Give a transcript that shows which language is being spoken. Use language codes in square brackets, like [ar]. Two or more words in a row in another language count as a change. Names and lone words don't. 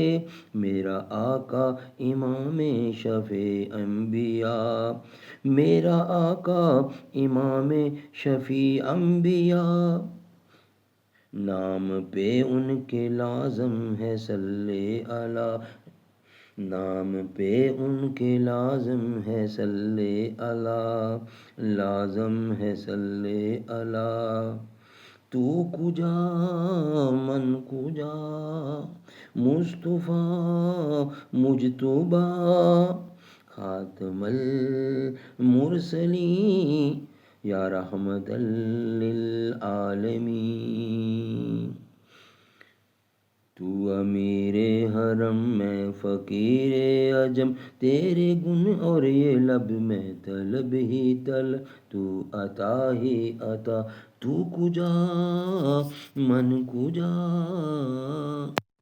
[ur] میرا آقا امام شفیع انبیاء، میرا آقا امام شفیع انبیاء، نام پہ ان کے لازم ہے [ar] صلی علی، [ur] نام پہ ان کے لازم ہے [ar] صلی علی، [ur] لازم ہے [ar] صلی علی۔ [fa] تو کجا من کجا [ar] مصطفیٰ مجتبیٰ، خاتم المرسلین یا رحمت للعالمین۔ [ur] تو امیر حرم میں فقیر عجم، تیرے گن اور یہ لب میں طلب ہی طلب، تو عطا ہی عطا، [fa] تو کجا من کجا۔